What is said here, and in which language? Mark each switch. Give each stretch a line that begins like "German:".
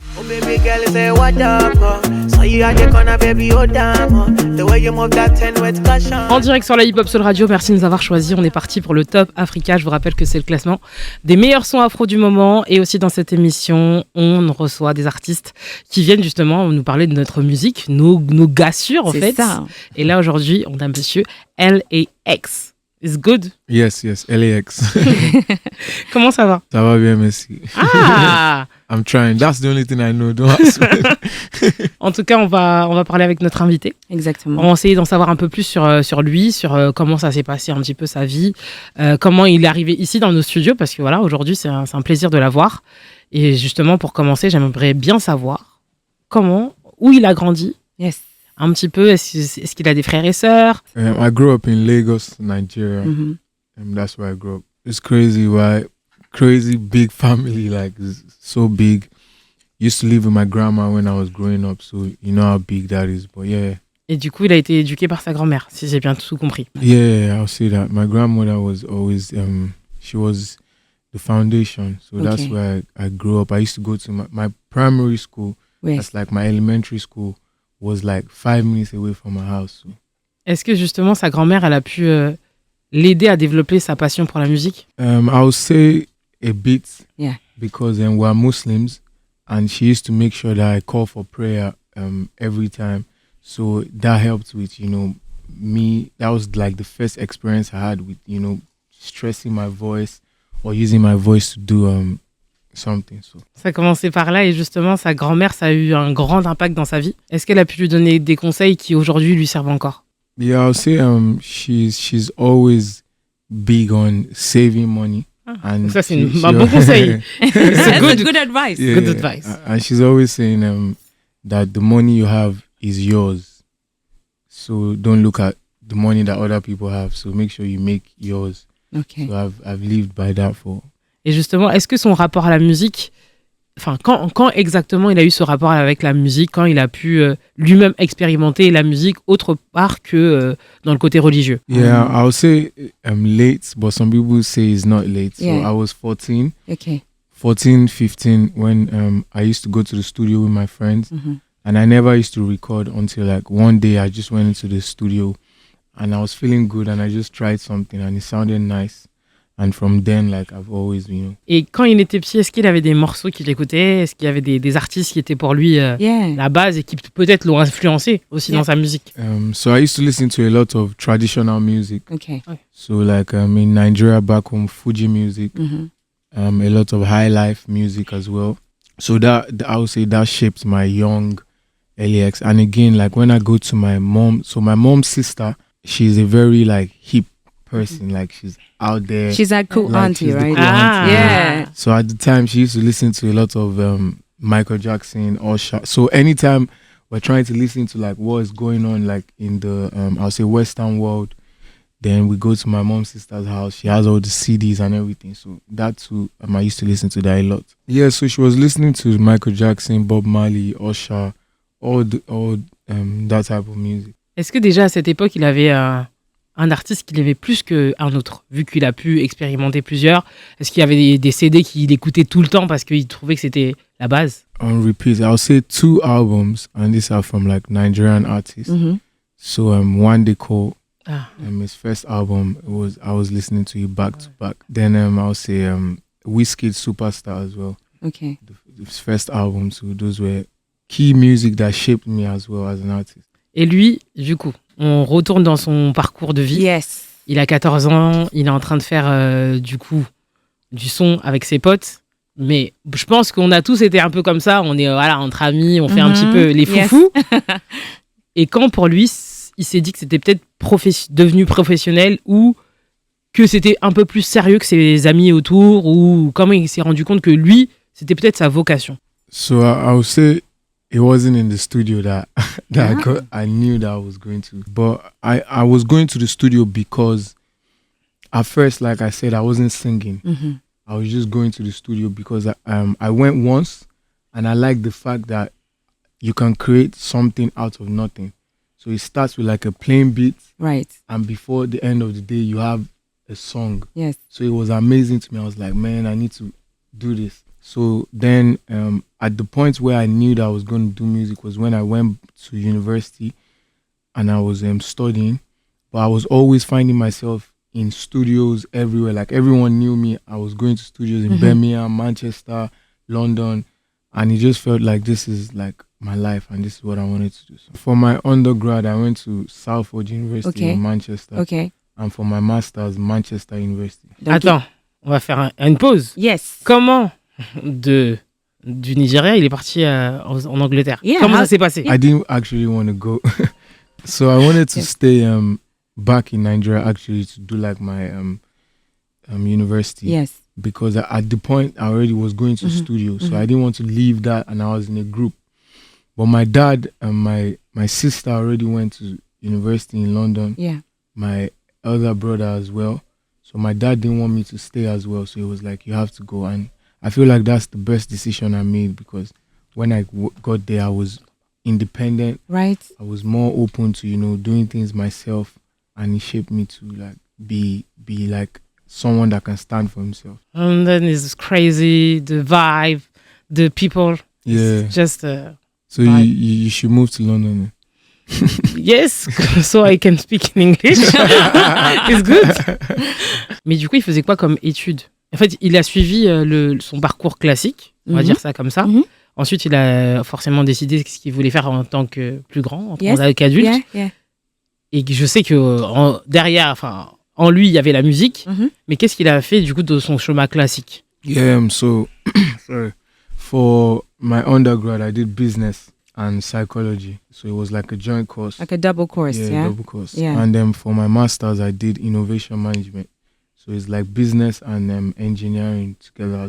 English: Oh baby girl, say what up, so you are the corner, baby, oh damn, the way you move that 10 with caution.
French: En direct sur la Hip Hop Soul Radio, merci de nous avoir choisis. On est parti pour le Top Africa. Je vous rappelle que c'est le classement des meilleurs sons afro du moment. Et aussi dans cette émission, on reçoit des artistes qui viennent justement nous parler de notre musique, nos gars sûrs en fait. Ça. Et là aujourd'hui, on a monsieur LAX.
English: It's good? Yes, LAX.
French: Comment ça va? Ça va bien, merci. Ah!
English: I'm trying. That's the only thing I know. Don't ask me.
French: En tout cas, on va parler avec notre invité. Exactement. On va essayer d'en savoir un peu plus sur lui, sur comment ça s'est passé un petit peu sa vie, comment il est arrivé ici dans nos studios, parce que voilà, aujourd'hui, c'est un plaisir de l'avoir. Et justement, pour commencer, j'aimerais bien savoir où il a grandi.
English: Yes.
French: Un petit peu, est-ce qu'il a des frères et sœurs?
English: I grew up in Lagos, Nigeria. Mm-hmm. And that's where I grew up. It's crazy, right? Crazy big family, like so big. Used to live with my grandma when I was growing up, so you know how big that is. But yeah.
French: Et du coup, il a été éduqué par sa grand-mère, si j'ai bien tout compris.
English: Yeah, I'll say that. My grandmother was always, she was the foundation. So that's where I grew up. I used to go to my primary school. Yes. That's like my elementary school. Was like 5 minutes away from my house. So.
French: Est-ce que justement sa grand-mère, elle a pu l'aider à développer sa passion pour la musique?
English: I would say a bit, yeah, because we're Muslims, and she used to make sure that I call for prayer every time. So that helped with, me. That was like the first experience I had with, stressing my voice or using my voice to do something. So.
French: Ça a commencé par là et justement sa grand-mère, ça a eu un grand impact dans sa vie. Est-ce qu'elle a pu lui donner des conseils qui aujourd'hui lui servent encore?
English: Yeah, I'll say she's always big on saving money. And
French: ça c'est un bon conseil. C'est
English: good advice. Yeah, good advice. And she's always saying that the money you have is yours. So don't look at the money that other people have. So make sure you make yours. Okay. So I've lived by that for.
French: Et justement, est-ce que son rapport à la musique, quand exactement il a eu ce rapport avec la musique, quand il a pu lui-même expérimenter la musique autre part que dans le côté religieux?
English: Yeah, I would say late, but some people say it's not late. So I was 14. Okay. 14, 15 when I used to go to the studio with my friends. Mm-hmm. And I never used to record until like one day I just went into the studio and I was feeling good and I just tried something and it sounded nice. And from then, like, I've always,
French: Et quand il était petit, est-ce qu'il avait des morceaux qu'il écoutait? Est-ce qu'il y avait des artistes qui étaient pour lui la base et qui peut-être l'ont influencé aussi dans sa musique?
English: So I used to listen to a lot of traditional music. Okay. So like in Nigeria back home, Fuji music, a lot of high life music as well. So that I would say that shaped my young LAX. And again, like when I go to my mom, so my mom's sister, she's a very like hip person, like she's out there. She's a cool auntie, right? Cool auntie. Yeah. So at the time, she used to listen to a lot of Michael Jackson, Usher. So anytime we're trying to listen to like what is going on, like in the I'll say Western world, then we go to my mom's sister's house. She has all the CDs and everything. So that too, I used to listen to that a lot. Yeah. So she was listening to Michael Jackson, Bob Marley, Usher, all that type of music.
French: Est-ce que déjà à cette époque, il avait un artiste qu'il aimait plus qu'un autre, vu qu'il a pu expérimenter plusieurs? Est-ce qu'il y avait des CD qu'il écoutait tout le temps parce qu'il trouvait que c'était la base?
English: On repeat, I'll say 2 albums, and these are from like Nigerian artists. Mm-hmm. So one they call his first album I was listening to it back to back. Then I'll say Wizkid Superstar as well. Okay. His first album, so those were key music that shaped me as well as an artist.
French: Et lui, du coup, on retourne dans son parcours de vie.
English: Yes.
French: Il a 14 ans, il est en train de faire du son avec ses potes. Mais je pense qu'on a tous été un peu comme ça. On est entre amis, on fait un petit peu les foufous.
English: Yes.
French: Et quand pour lui, il s'est dit que c'était peut-être devenu professionnel ou que c'était un peu plus sérieux que ses amis autour, ou comment il s'est rendu compte que lui, c'était peut-être sa vocation?
English: So I would say it wasn't in the studio that I knew that I was going to. But I was going to the studio because at first, like I said, I wasn't singing. Mm-hmm. I was just going to the studio because I went once and I liked the fact that you can create something out of nothing. So it starts with like a plain beat. Right. And before the end of the day, you have a song. Yes. So it was amazing to me. I was like, man, I need to do this. So then at the point where I knew that I was going to do music was when I went to university and I was studying. But I was always finding myself in studios everywhere. Like everyone knew me. I was going to studios in Birmingham, Manchester, London. And it just felt like this is like my life and this is what I wanted to do. So for my undergrad, I went to Salford University in Manchester. Okay. And for my master's, Manchester University.
French: Attends, on va faire une pause.
English: Yes.
French: Comment du Nigeria, il est parti en Angleterre?
English: Yeah,
French: Comment ça s'est passé?
English: I didn't actually want to go. So I wanted to stay back in Nigeria actually to do like my university. Yes. Because at the point I already was going to studio. So I didn't want to leave that and I was in a group. But my dad and my sister already went to university in London. Yeah. My elder brother as well. So my dad didn't want me to stay as well. So he was like, you have to go. And I feel like that's the best decision I made because when I got there, I was independent. Right. I was more open to, doing things myself. And it shaped me to like be like someone that can stand for himself. And then it's crazy, the vibe, the people. Yeah. It's just... So you should move to London. Yes, so I can speak in English. It's good.
French: Mais du coup, il faisait quoi comme études? En fait, il a suivi son parcours classique, on va dire ça comme ça. Ensuite, il a forcément décidé ce qu'il voulait faire en tant que plus grand, en tant qu'adulte.
English: Yeah, yeah.
French: Et je sais que derrière, enfin, en lui, il y avait la musique. Mais qu'est-ce qu'il a fait du coup de son chemin classique?
English: Yeah, so sorry. For my undergrad, I did business and psychology. So it was like a joint course. Like a double course, yeah? Double course. Yeah. And then for my master's, I did innovation management. So it's like business and engineering together as